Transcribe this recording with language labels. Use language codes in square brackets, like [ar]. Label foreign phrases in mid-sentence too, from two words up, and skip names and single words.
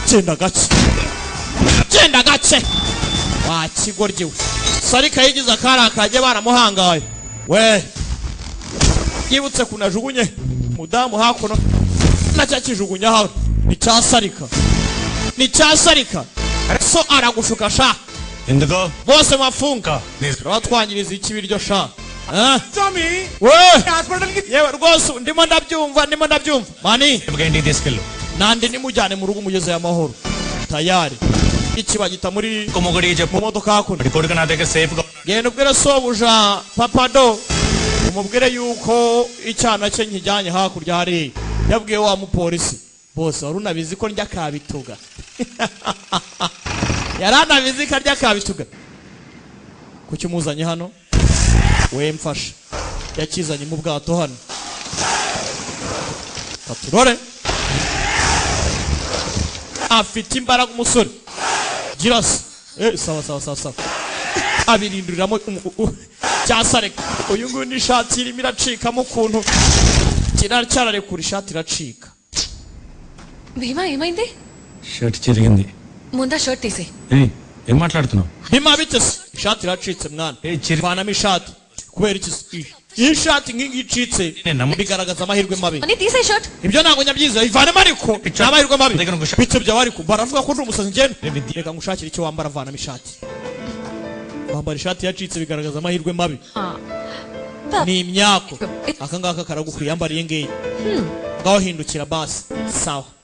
[rw] genda gace wa kigoryi we sari kayigize akari akajye baramuhangaye we yibutse kunajugunye mudamu hakuno nacyo kijugunya hawe ni cyasarika so aragushuka sha [te] ఎందుకో [rw] bose mafunga batwangiriza ikibiryo sha [te] స్వామి [rw] we [te] హాస్పిటల్ కి [rw] yewe rwose ndimo ndabyumva mani [te] ఇంటికి తీసుకెళ్ళు [rw] nandi nimujyane mu rugo umugeze amahoro tayari ikibagita muri [te] మొగుడికి చెప్పు [rw] mu modoka hakuno [te] వాడి కొడుకు నా దగ్గర సేఫ్ గా [rw] genda ubwire sobuja papado umubwire yuko icyana cye nkijyanye hakurya hari yabwiye wa mupolisi bose wari unabizi ko njya kabituga yaranabizi ko arya kabituga kuki umuzanye hano we mfasha yakizanye mu bwato hano katurore afite imbaraga umusore girasi sawa abirinduriramo cyasare uyu nguyu n'ishati irimo iracikamo ukuntu cyararekura ishati iracika [te] భీమా ఏమైంది షర్ట్ చిరిగింది ముందా షర్ట్ తీసే ఏం మాట్లాడుతున్నావు [rw] bima bitese ishati iracitse mwana vanamo ishati kubera iki iyi shati nk'ingi icitse bigaragaza amahirwe mabi [te] అని తీసే షర్ట్ [rw] ibyo ntabwo nyabyiza ivanemo ariko ni amahirwe mabi bityo byawe ariko baravuga ko ndi umusazi ngenda reka ngushakire icyo wambara vanamo ishati wambara ishati yacitse bigaragaza amahirwe mabi ni imyako aka ngaka karagukwiye yambara iyi ngiyi ngaho hindukira basi sawa